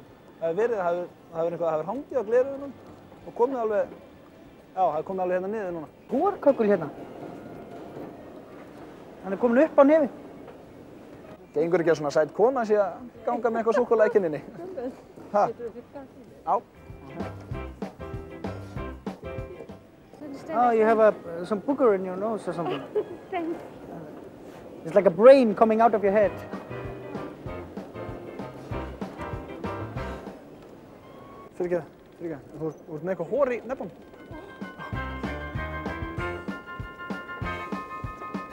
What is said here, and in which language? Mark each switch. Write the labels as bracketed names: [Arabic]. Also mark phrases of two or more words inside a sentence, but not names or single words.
[Icelandic] Það hefur hangið á gleraugunum og komið alveg, já, það er komið alveg hérna niður núna. Hórkökul hérna. Hann er komin upp á nefið. Gengur ekki að svona sæt kona sé að ganga með eitthvað súkkulaði í kinninni. Ha? Já. [English] Oh, you have some booger in your nose or something. Thanks. It's like a brain coming out of your head. [Icelandic] Fyrirgeðu. Þú ert með eitthvað hór í nefnum.